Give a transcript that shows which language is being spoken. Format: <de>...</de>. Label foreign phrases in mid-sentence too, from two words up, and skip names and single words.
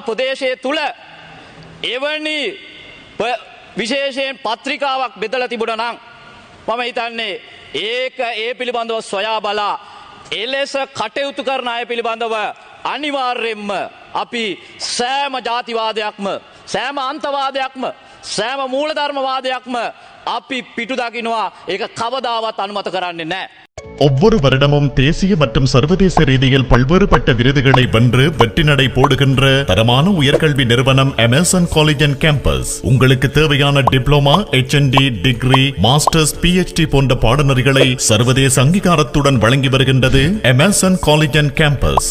<si>ප්‍රදේශයේ තුල එවැනි විශේෂයෙන් පත්‍රිකාවක් බෙදලා තිබුණා නම් මම හිතන්නේ ඒක ඒ පිළිබඳව සොයා බලා එලෙස කටයුතු කරන අය පිළිබඳව අනිවාර්යෙන්ම අපි සෑම ජාතිවාදයක්ම සෑම අන්තවාදයක්ම සෑම මූලධර්මවාදයක්ම අපි පිටු දකින්නවා ඒක කවදාවත් අනුමත කරන්නේ නැහැ.</si> <ta>ஒவ்வொரு வருடமும் தேசிய மற்றும் சர்வதேச ரீதியில் பல்வேறுபட்ட விருதுகளை வென்று வெற்றி நடை போடுகின்ற தரமான உயர்கல்வி நிறுவனம் அமேசான் காலேஜ் அண்ட் கேம்பஸ் உங்களுக்கு தேவையான டிப்ளோமா, HND, டிகிரி, மாஸ்டர்ஸ், PhD போன்ற பாடநெறிகளை சர்வதேச அங்கீகாரத்துடன் வழங்கி வருகின்றது அமேசான் காலேஜ் அண்ட் கேம்பஸ்.</ta>